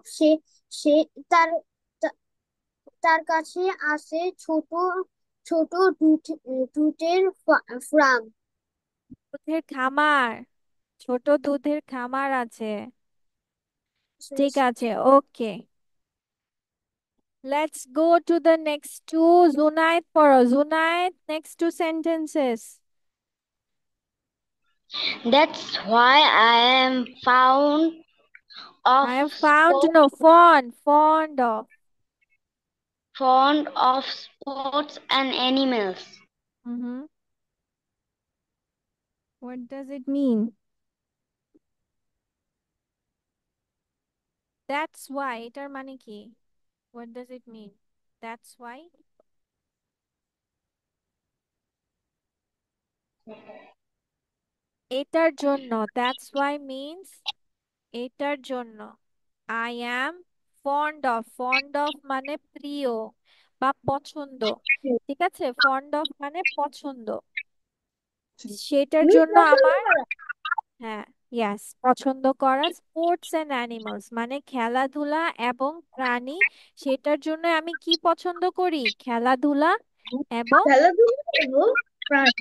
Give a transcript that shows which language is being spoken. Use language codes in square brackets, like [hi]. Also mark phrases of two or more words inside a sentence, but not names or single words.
[bn] সে তার তা- তার কাছে আছে ছোট ছোট দুধের ফার্ম। দুধের খামার। ছোট দুধের খামার আছে। ঠিক আছে, [en] ওকে। Let's go to the next two. Zunaid poro. Zunaid, next two sentences. That's why I am of I have found, sport, no, fond of. fond of sports and animals. Mm-hmm. What does it mean? That's why. [bn] এটার মানে কি? [en] What does it mean? That's why. [bn] এটার জন্য। [en] That's why means [bn] এটার জন্য। [en] I am fond of [bn] মানে প্রিয় বা পছন্দ। ঠিক আছে, [en] fond of [bn] মানে পছন্দ। সেটার জন্য আমার, হ্যাঁ, ইয়াস, পছন্দ করা [en] sports and animals [bn] মানে খেলাধুলা এবং প্রাণী। সেটার জন্য আমি কি পছন্দ করি? খেলাধুলা এবং, খেলাধুলা এবং প্রাণী।